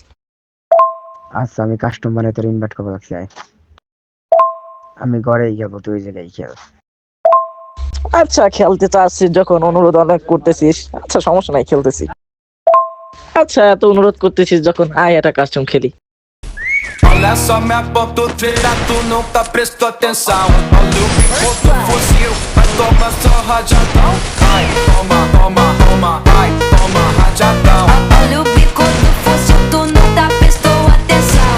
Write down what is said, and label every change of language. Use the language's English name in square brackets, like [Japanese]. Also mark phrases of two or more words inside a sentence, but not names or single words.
[Bangla] আচ্ছা, আমি কাস্টম বানাই তোর ইনভাইট করবো লাগছে। আয়, আমি ঘরেই যাবো, তুই ওই জায়গায় খেল। আচ্ছা খেলতে চাচ্ছিস যখন, অনুরোধ অনেক করতেছিস, আচ্ছা সমস্যা নাই, খেলতেছি। আচ্ছা এত অনুরোধ করতেছিস যখন, আয় এটা কাস্টম খেলি। [Portuguese] Olha só minha ponta, o treta, tu nunca prestou atenção. Olha o bico do fuzil, vai tomar só rajadão. Ai, toma, toma, toma, ai, toma rajadão. Olha o bico do fuzil, tu nunca prestou atenção.